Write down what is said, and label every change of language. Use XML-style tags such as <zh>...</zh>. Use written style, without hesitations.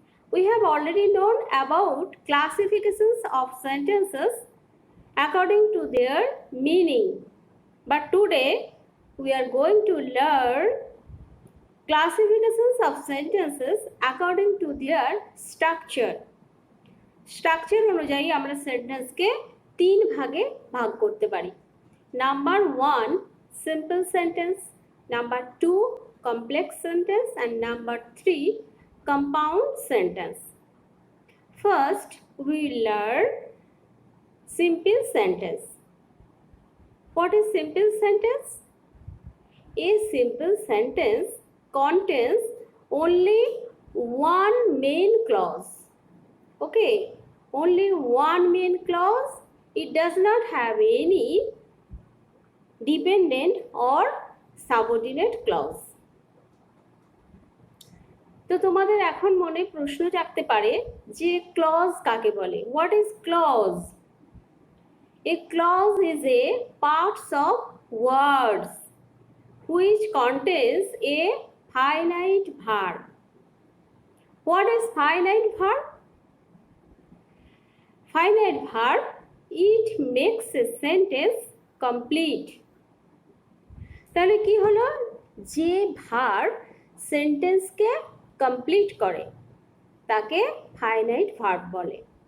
<en>We have already known about classifications of sentences according to their meaning. But today, we are going to learn classifications of sentences according to their structure.</en> <bn>Structure অনুযায়ী আমরা সেন্টেন্সকে তিন ভাগে ভাগ করতে পারি। Number 1 simple sentence, number 2 complex sentence and number 3 compound sentence.</bn> <en>First we learn simple sentence. What is simple sentence? A simple sentence contains only one main clause. Okay, only one main clause. It does not have any dependent or subordinate clause.</en> <bn>তো তোমাদের এখন মনে প্রশ্ন জাগতে পারে যে clause কাকে বলে?</bn> <en>What is clause? A clause is a parts of words which contains a finite verb. What is finite verb? Finite verb, it makes a sentence complete.</en> <bn>তাহলে কি হলো? যে ভার্ব সেন্টেন্সকে কমপ্লিট করে তাকে ফাইনাইট ভার্ব বলে।</bn>